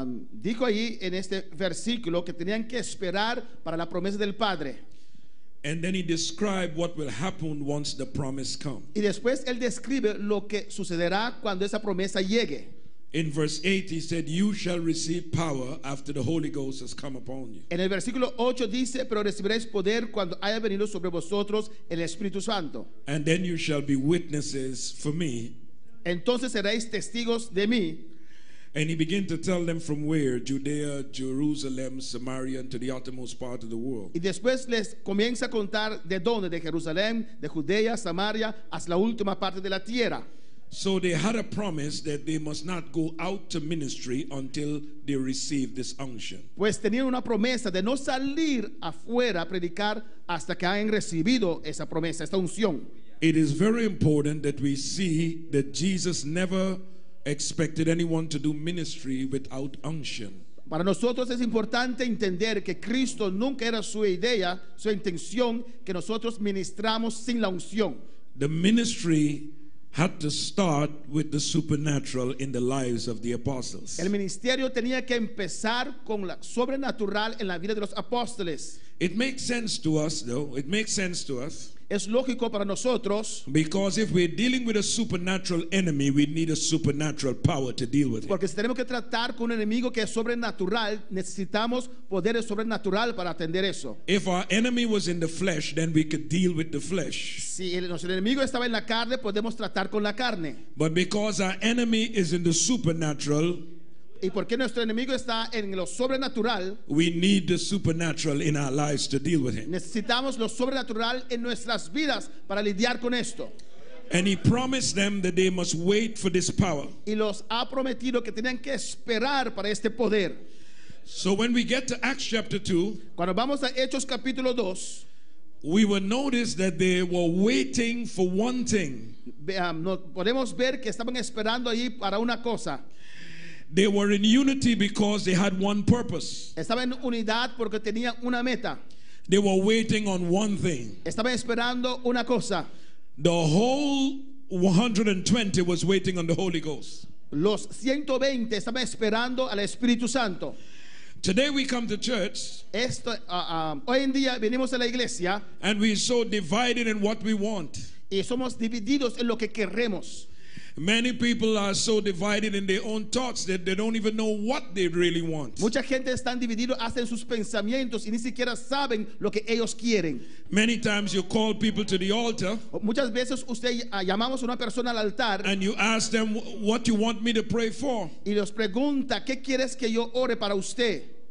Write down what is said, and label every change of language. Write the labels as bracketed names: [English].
[Spanish] dijo ahí en este versículo que tenían que esperar para la promesa del Padre. [English] And then he described what will happen once the promise comes. [Spanish] Y después él describe lo que sucederá cuando esa promesa llegue. [English] In verse 8 he said, you shall receive power after the Holy Ghost has come upon you. [Spanish] En el versículo 8 dice, pero recibiréis poder cuando haya venido sobre vosotros el Espíritu Santo. [English] And then you shall be witnesses for me. [Spanish] Entonces seréis testigos de mí. [English] And he began to tell them from where, Judea, Jerusalem, Samaria, and to the uttermost part of the world. [Spanish] Y después les comienza a contar de dónde, de Jerusalén, de Judea, Samaria, hasta la última parte de la tierra. [English] So they had a promise that they must not go out to ministry until they receive this unction. [Spanish] Pues tenían una promesa de no salir afuera a predicar hasta que hayan recibido esa promesa, esta unción. [English] It is very important that we see that Jesus never expected anyone to do ministry without unction. [Spanish] Para nosotros es importante entender que Cristo nunca era su idea, su intención, que nosotros ministramos sin la unción. [English] The ministry had to start with the supernatural in the lives of the apostles. [Spanish] El ministerio tenía que empezar con la sobrenatural en la vida de los apóstoles. [English] It makes sense to us, though. It makes sense to us. [Spanish] Es lógico para nosotros, [English] Because if we're dealing with a supernatural enemy, we need a supernatural power to deal with it. [Spanish] porque si tenemos que tratar con un enemigo que es sobrenatural, necesitamos poderes sobrenatural para atender eso. [English] If our enemy was in the flesh, then we could deal with the flesh. [Spanish] Si nuestro enemigo estaba en la carne, podemos tratar con la carne. [English] But because our enemy is in the supernatural, [Spanish] Y porque nuestro enemigo está en lo sobrenatural, [English] we need the supernatural in our lives to deal with him. [Spanish] necesitamos lo sobrenatural en nuestras vidas para lidiar con esto. [English] And he promised them that they must wait for this power. [Spanish] Y los ha prometido que tenían que esperar para este poder. [English] So when we get to Acts chapter 2, [Spanish] Cuando vamos a Hechos capítulo 2, [English] we will notice that they were waiting for one thing. [Spanish] podemos ver que estaban esperando allí para una cosa. [English] They were in unity because they had one purpose. [Spanish] Estaban en unidad porque tenían una meta. [English] They were waiting on one thing. [Spanish] Estaban esperando una cosa. [English] The whole 120 was waiting on the Holy Ghost. [Spanish] Los 120 estaban esperando al Espíritu Santo. [English] Today we come to church [Spanish] Hoy en día venimos a la iglesia [English] and we're so divided in what we want. [Spanish] y somos divididos en lo que queremos. [English] Many people are so divided in their own thoughts that they don't even know what they really want. [Spanish] Mucha gente está dividida hasta en sus pensamientos y ni siquiera saben lo que ellos quieren. [English] Many times you call people to the altar [Spanish] Muchas veces llamamos a una persona al altar [English] and you ask them what you want me to pray for. [Spanish] y los pregunta, ¿qué quieres que yo ore para usted?